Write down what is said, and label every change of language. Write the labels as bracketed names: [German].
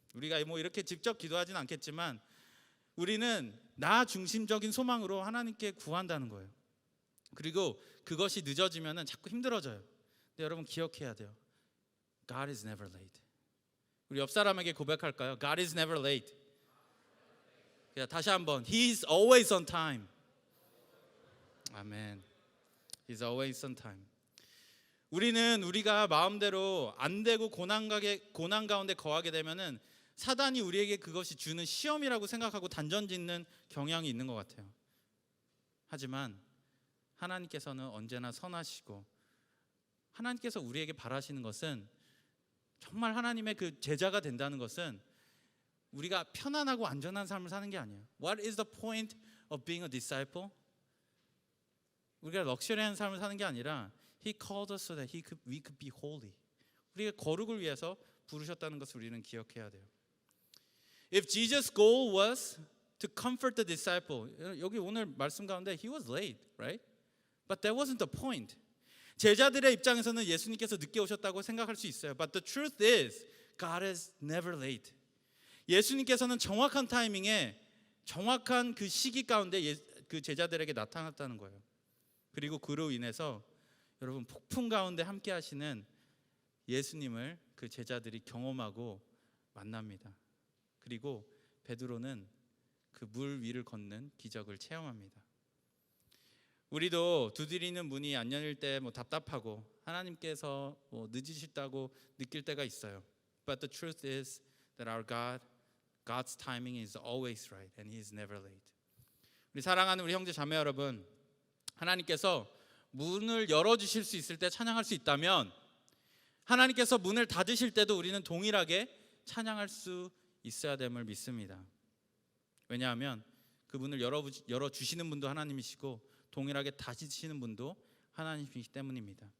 [Korean] 우리가 뭐 이렇게 직접 기도하진 않겠지만 우리는 나 중심적인 소망으로 하나님께 구한다는 거예요. 그리고 그것이 늦어지면 자꾸 힘들어져요. 근데 여러분 기억해야 돼요. [English] God is never late. [Korean] 우리 옆 사람에게 고백할까요? [English] God is never late. [Korean] 그냥 다시 한번 [English] He is always on time. [Korean] 아멘. [English] He is always on time. [Korean] 우리는 우리가 마음대로 안 되고 고난 가운데 거하게 되면은 사단이 우리에게 그것이 주는 시험이라고 생각하고 단전짓는 경향이 있는 것 같아요. 하지만 하나님께서는 언제나 선하시고 하나님께서 우리에게 바라시는 것은 정말 하나님의 그 제자가 된다는 것은 우리가 편안하고 안전한 삶을 사는 게 아니에요. [English] What is the point of being a disciple? [Korean] 우리가 럭셔리한 삶을 사는 게 아니라 [English] He called us so that we could be holy. [Korean] 우리가 거룩을 위해서 부르셨다는 것을 우리는 기억해야 돼요. [English] If Jesus' goal was to comfort the disciple, [Korean] 여기 오늘 말씀 가운데 [English] He was late, right? But that wasn't the point. [Korean] 제자들의 입장에서는 예수님께서 늦게 오셨다고 생각할 수 있어요. [English] But the truth is, God is never late. [Korean] 예수님께서는 정확한 타이밍에 정확한 그 시기 가운데 그 제자들에게 나타났다는 거예요. 그리고 그로 인해서 여러분 폭풍 가운데 함께 하시는 예수님을 그 제자들이 경험하고 만납니다. 그리고 베드로는 그 물 위를 걷는 기적을 체험합니다. 우리도 두드리는 문이 안 열릴 때 뭐 답답하고 하나님께서 뭐 늦으시다고 느낄 때가 있어요. [English] But the truth is that our God's timing is always right and He is never late. [Korean] 우리 사랑하는 우리 형제 자매 여러분, 하나님께서 문을 열어주실 수 있을 때 찬양할 수 있다면 하나님께서 문을 닫으실 때도 우리는 동일하게 찬양할 수 있어야 됨을 믿습니다. 왜냐하면 그 문을 열어주시는 분도 하나님이시고 동일하게 닫으시는 분도 하나님이시기 때문입니다.